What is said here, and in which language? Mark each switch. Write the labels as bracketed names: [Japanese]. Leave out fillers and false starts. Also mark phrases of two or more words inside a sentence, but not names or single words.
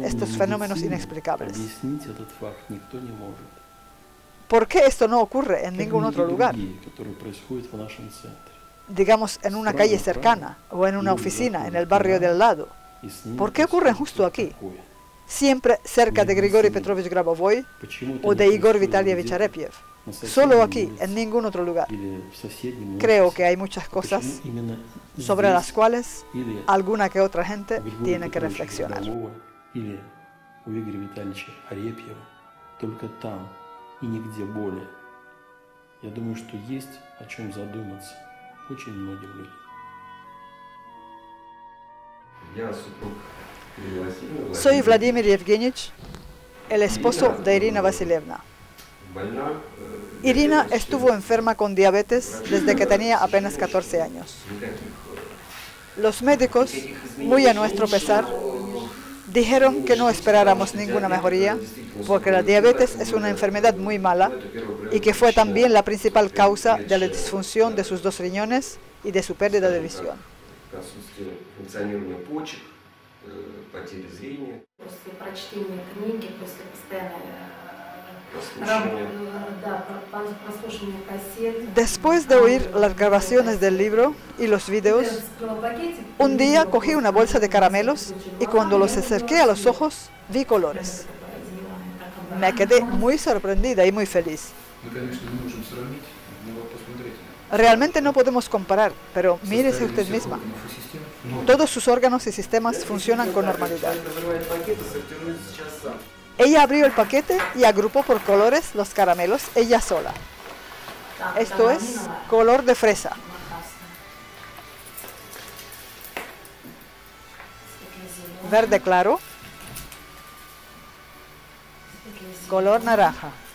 [Russian] традиционной [Spanish] estos fenómenos [Russian] медицины [Spanish] inexplicables. [Russian] объяснить этот факт никто не может. [Spanish] ¿Por qué esto no ocurre en [Russian] Как [Spanish] ningún [Russian] и [Spanish] otro lugar? [Russian] другие, которые происходят в нашем центре. [Spanish] Digamos, en una calle cercana o en una oficina, en el barrio del lado. [Russian] И с ними [Spanish] ¿Por qué ocurren [Russian] происходит [Spanish] justo [Russian] что-то [Spanish] aquí? [Russian] такое. [Spanish] Siempre cerca de Grigory Petrovich Grabovoi [Russian] Почему это [Spanish] o [Russian] не [Spanish] de Igor [Russian] происходит [Spanish] Vitalievich [Russian] где-то [Spanish] Arepiev. [Russian] на соседней [Spanish] Solo aquí, [Russian] улице [Spanish] en ningún otro lugar. [Russian] или в соседнем [Spanish] Creo [Russian] офисе? [Spanish] que hay muchas [Russian] Почему [Spanish] cosas [Russian] именно [Spanish] sobre [Russian] здесь [Spanish] las cuales [Russian] или [Spanish] alguna que otra gente [Russian] у Григория [Spanish] tiene que [Russian] Петровича [Spanish] reflexionar. [Russian] Грабового или у Игоря Витальевича Арепьева, только там и нигде более. Я думаю, что есть о чем задуматься очень многим людям. Я супруг Ирины Васильевны. [Spanish] Soy Vladimir Yevgenich, el esposo de Irina Vasilievna. [Russian] Больна. [Spanish] Irina estuvo enferma con diabetes desde que tenía apenas 14 años. Los médicos, muy a nuestro pesar, dijeron que no esperáramos ninguna mejoría porque la diabetes es una enfermedad muy mala y que fue también la principal causa de la disfunción de sus 2 riñones y de su pérdida de visión. [Russian] Отсутствие функционирования почек, потери зрения, После прочтения книги, после постоянной прослушивания. прослушивания кассет. [Spanish] Después de oír las grabaciones del libro y los vídeos, un día cogí una bolsa de caramelos y cuando los acerqué a los ojos vi colores. Me quedé muy sorprendida y muy feliz. [Russian] Мы, конечно, не можем сравнить, но вот посмотрите. [Spanish] Realmente no podemos comparar, pero mírese usted [Russian] Составили [Spanish] misma. [Russian] всех органов и систем. [Spanish] Todos sus órganos y sistemas funcionan con normalidad. Ella abrió el paquete y agrupó por colores los caramelos ella sola. Esto es color de fresa, verde claro, color naranja,